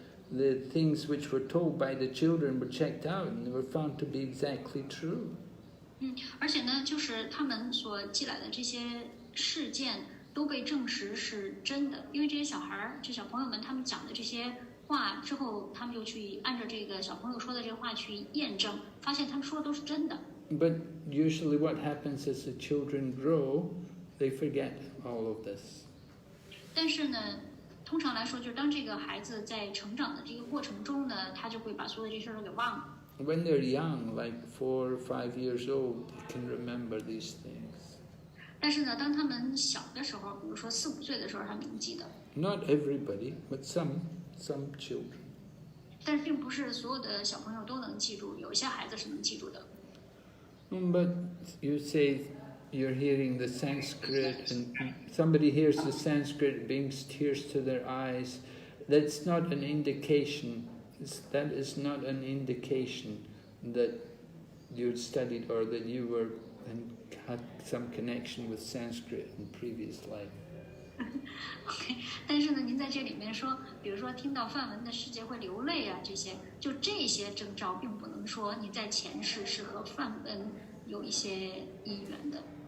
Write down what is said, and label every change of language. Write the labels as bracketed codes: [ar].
[en] The things which were told by the children were checked out, and they were found to be exactly true. [zh] 而且呢，就是他们所记来的这些事件。都被证实是真的，因为这些小朋友们，他们讲的这些话之后，他们就去按照这个小朋友说的这个话去验证，发现他们说的都是真的。 [en] But usually, what happens as the children grow, they forget all of this. [zh] 但是呢，通常来说，就是当这个孩子在成长的这个过程中呢，他就会把所有的这些事都给忘了。 [en] When they're young, like 4 or 5 years old, they can remember these things. [zh] 但是呢，当他们小的时候，比如说4、5岁的时候，他们能记得。 [en] Not everybody, but some children. [zh] 但是并不是所有的小朋友都能记住，有一些孩子是能记住的。 [en] But you say you're hearing the Sanskrit, and somebody hears the Sanskrit, brings tears to their eyes. That's not an indication. That is not an indication that you studied or that you were and had some connection with Sanskrit in previous life. [zh] OK， 但是呢，您在这里面说，比如说听到梵文的世界会流泪啊，这些征兆，并不能说你在前世是和梵文有一些因缘的。